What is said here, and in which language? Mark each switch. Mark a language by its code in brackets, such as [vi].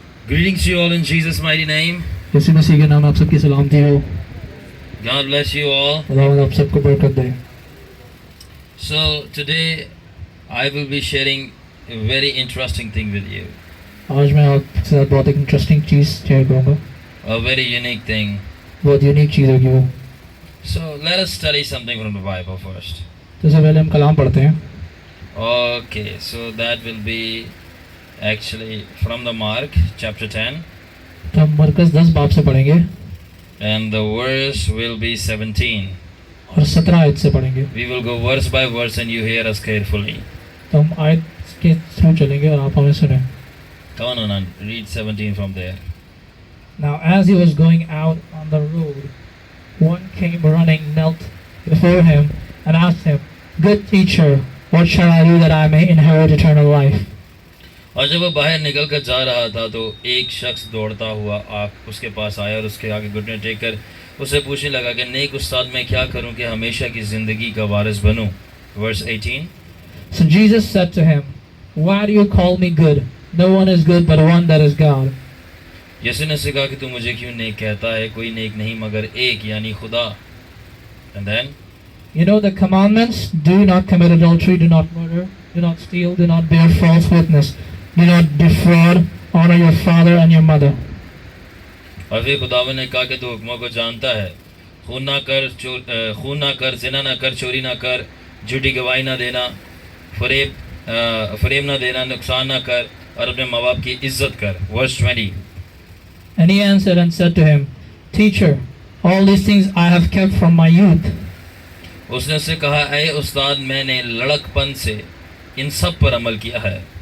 [en] Greetings to you all in Jesus' mighty name. [hi] यीशु मसीह के नाम आप सबकी सलामती हो। [en] God bless you all. [hi] खुदावंद आप सबको बरकत दे। [en] So today I will be sharing a very interesting thing with you. [hi] आज मैं आपके साथ बहुत एक इंटरेस्टिंग चीज़ शेयर करूँगा। [en] A very unique thing. [hi] बहुत यूनिक चीज़ होगी वो। [en] So let us study something from the Bible first. [hi] तो सबसे पहले हम कलाम पढ़ते हैं। [en] Okay, so that will be actually from the Mark chapter 10 [hi] तो हम मरकज़ 10 बाब से पढ़ेंगे [en] and the verse will be 17. [hi] और 17 आयत से पढ़ेंगे। [en] We will go verse by verse and you hear us carefully. [hi] तो हम आयत के थ्रू चलेंगे और आप हमें सुनें। [en] Come on and read 17 from there. Now as he was going out on the road, one came running, knelt before him, and asked him, "Good teacher, what shall I do that I may inherit eternal life?" [hi] और जब वो बाहर निकल कर जा रहा था तो एक शख्स दौड़ता हुआ उसके पास आया और उसके आगे घुटने टेक कर उससे पूछने लगा कि नेक उस्ताद मैं क्या करूं कि हमेशा की ज़िंदगी का वारिस बनूं। [en] Verse 18. So Jesus said to him, "Why do you call me good? No one is good but one, that is God." [hi] यीशु ने उससे कहा कि तू मुझे क्यों नेक कहता है, कोई नेक नहीं मगर एक यानी खुदा। [en] And then You know the commandments: do not commit adultery, do not murder, do not steal, do not bear false witness, do not defraud, honor your father and your mother. [hi] और फिर खुदावंद ने कहा कि तू हुक्मों को जानता है, खून ना कर, जिना ना कर, चोरी ना कर, झूठी गवाही ना देना, फरेब ना देना, नुकसान ना कर और अपने माँ बाप की इज्जत कर। [en] Verse 20. And he answered and said to him, "Teacher, all these things I have kept from my youth." [hi] उसने उससे कहा, ऐ उस्ताद मैंने लड़कपन से इन सब पर अमल किया है।